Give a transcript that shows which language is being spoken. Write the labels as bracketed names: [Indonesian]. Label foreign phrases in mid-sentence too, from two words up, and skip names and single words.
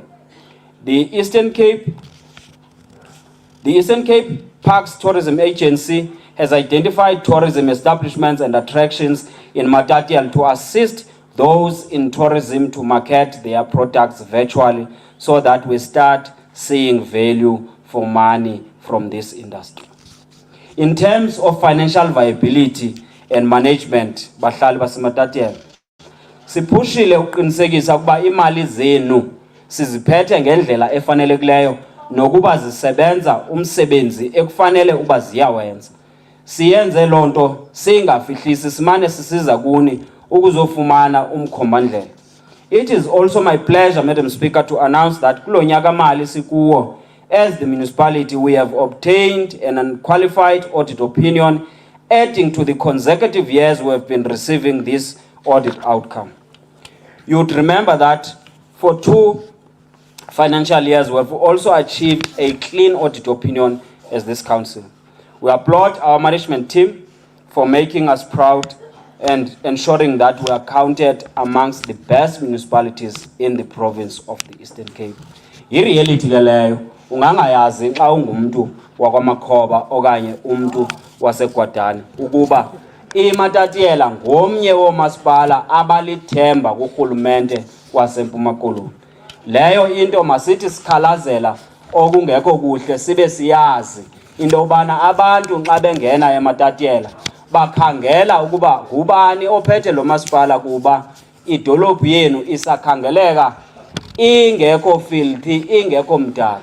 [English] The Eastern Cape Parks Tourism Agency has identified tourism establishments and attractions in Matatiele to assist those in tourism to market their products virtually so that we start seeing value for money from this industry. In terms of financial viability and management, [Xhosa] bahlali baseMatatiele, siphushile ukuqinisekisa ukuba imali zenu siziphethe ngendlela efanelekileyo nokuba zisebenza umsebenzi ekufanele uba ziyawenza. Siyenze loo nto singafihlisi, simane sisiza kuni ukuzofumana umkhombandlela. [English] It is also my pleasure, Madam Speaker, to announce that [Xhosa] kulo nyaka mali sikuwo, [English] as the municipality, we have obtained an unqualified audit opinion, adding to the consecutive years we have been receiving this audit outcome. You would remember that for two financial years, we have also achieved a clean audit opinion as this council. We applaud our management team for making us proud and ensuring that we are counted amongst the best municipalities in the province of the Eastern Cape. [Xhosa] I-reality ke leyo ungangayazi xa ungumntu wakwaMakhoba okanye umntu waseGwadani ukuba iMatatiele ngomnye woomasipala abalithemba kurhulumente waseMpuma Koloni. Leyo into masithi sikhalazela okungekho kuhle sibe siyazi into yobana abantu xa bengena eMatatiele bakhangela ukuba ngubani ophethe lo masipala kuba idolophu yenu isakhangeleka ingekho filthy ingekho mdaka.